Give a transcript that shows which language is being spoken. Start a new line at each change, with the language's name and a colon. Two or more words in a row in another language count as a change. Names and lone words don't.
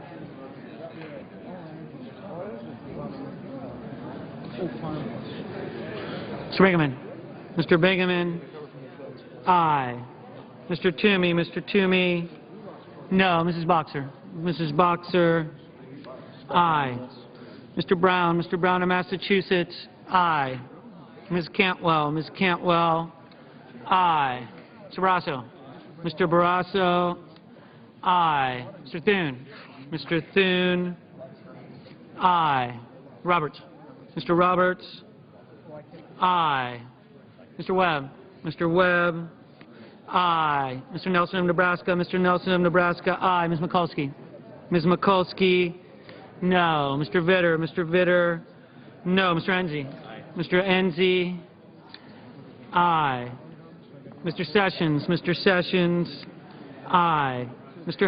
English: Mr. Bingaman, aye. Mr. Toomey, no. Mrs. Boxer, aye. Mr. Brown of Massachusetts, aye. Ms. Cantwell, aye. Mr. Barrasso, aye. Mr. Thune, aye. Mr. Roberts, aye. Mr. Webb, aye. Mr. Nelson of Nebraska, aye. Ms. Mikulski, no. Mr. Vitter, no. Mr. Enzi, aye. Mr. Sessions, aye. Mr.